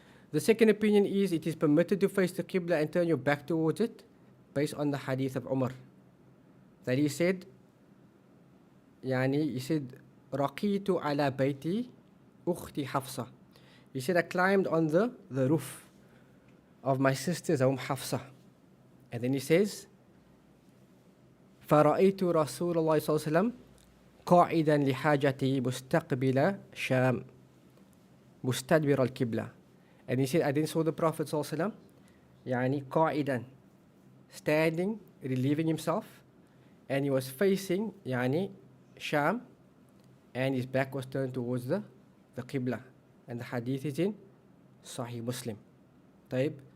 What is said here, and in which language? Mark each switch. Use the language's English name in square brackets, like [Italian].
[English] The second opinion is it is permitted to face the Qibla and turn your back towards it, based on the hadith of Umar. That he said, [Arabic] Raqitu ala bayti ukhti Hafsa. [English] He said, I climbed on the roof of my sister's home, Hafsa. And then he says, [Arabic] فَرَأَيْتُ رَسُولَ اللَّهِ صَلَّى اللَّهُ عَلَيْهِ وَسَلَّمَ قَاعِدًا لِحَاجَتِهِ مُسْتَقْبِلَ شَامٍ مُسْتَدْبِرَ الْقِبْلَةِ. [English] And he said, I then saw the Prophet ﷺ, قَاعِدًا, standing, relieving himself, and he was facing Sham, and his back was turned towards the Qibla. And the hadith is in Sahih Muslim. Taib.